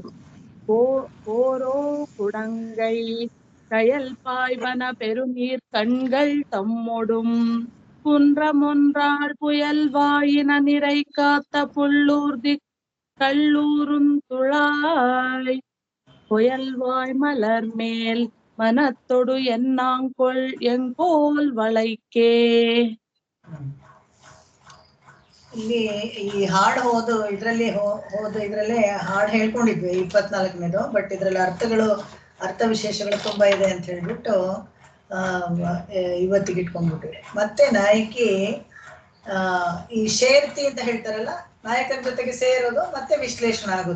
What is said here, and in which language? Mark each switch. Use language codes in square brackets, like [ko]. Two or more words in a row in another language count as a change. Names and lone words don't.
[ta] ஓரோ குடங்கை கயல் பாய்வன பெருநீர் கண்கள் தம்மொடும் குன்றமொன்றால் புயல் வாயின நிறை காத்த புள்ளூர்தி கள்ளூரும் துழாய் புயல்வாய் மலர் மேல் மனத்தொடு என்னாங்கொள் எங்கோல் வளைக்கே. [kn] ಇಲ್ಲಿ ಈ ಹಾಡು ಹೋದು ಇದ್ರಲ್ಲಿ ಇದ್ರಲ್ಲೇ ಹಾಡು ಹೇಳ್ಕೊಂಡಿದ್ವಿ 24ನೇದು. ಬಟ್ ಇದ್ರಲ್ಲಿ ಅರ್ಥ ವಿಶೇಷಗಳು ತುಂಬಾ ಇದೆ ಅಂತ ಹೇಳ್ಬಿಟ್ಟು ಇವತ್ತಿಗೆ ಇಟ್ಕೊಂಡ್ಬಿಟ್ಟಿದೆ. ಮತ್ತೆ ನಾಯಕಿ ಈ ಶೇರ್ತಿ ಅಂತ ಹೇಳ್ತಾರಲ್ಲ, ನಾಯಕನ ಜೊತೆಗೆ ಸೇರೋದು ಮತ್ತೆ ವಿಶ್ಲೇಷಣೆ ಆಗೋದು.